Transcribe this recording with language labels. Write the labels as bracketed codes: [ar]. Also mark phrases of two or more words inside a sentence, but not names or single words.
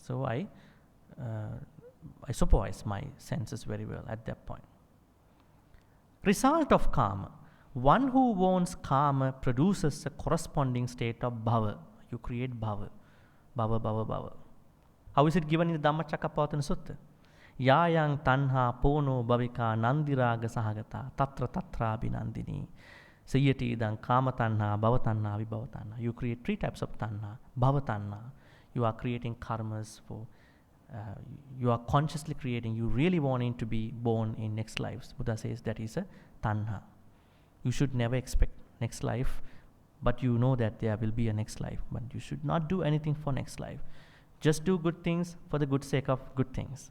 [en] So I supervise my senses very well at that point. Result of karma. One who wants karma produces a corresponding state of bhava. You create bhava. [pi] Bhava, bhava, bhava. [en] How is it given in the Dhammacakkappavattana Sutta? [pi] Yāyang tanha pono bhavika nandiraga sahagata tatra tatra binandini. Sayati idang kama tanha, bhava tanha, vibhava tanha. [en] You create three types of tanha. [pi] Bhava tanha. [en] You are creating karmas for, you are consciously creating, you really wanting to be born in next lives. Buddha says that is a tanha. You should never expect next life, but you know that there will be a next life. But you should not do anything for next life. Just do good things for the good sake of good things.